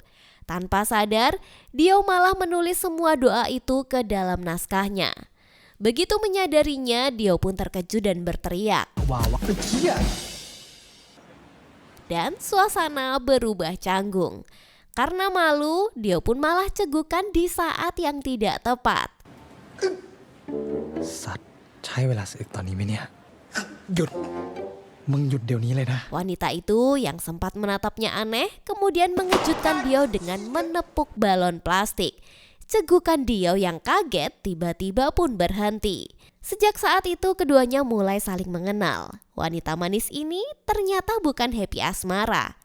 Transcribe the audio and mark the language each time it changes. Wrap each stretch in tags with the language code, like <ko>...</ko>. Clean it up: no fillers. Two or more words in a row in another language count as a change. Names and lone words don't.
<id>Tanpa sadar, Diao malah menulis semua doa itu ke dalam naskahnya. Begitu menyadarinya, Diao pun terkejut dan berteriak. Dan suasana berubah canggung. Karena malu, Diao pun malah cegukan di saat yang tidak tepat.</id> <th>สัตว์ใช้เวลาสึกตอนนี้ไหมเนี่ยหยุดมึงหยุดเดี๋ยวนี้เลยนะ</th> <id>Wanita itu yang sempat menatapnya aneh kemudian mengejutkan Diao dengan menepuk balon plastik. Cegukan Diao yang kaget tiba-tiba pun berhenti. Sejak saat itu keduanya mulai saling mengenal. Wanita manis ini ternyata bukan Happy Asmara.</id>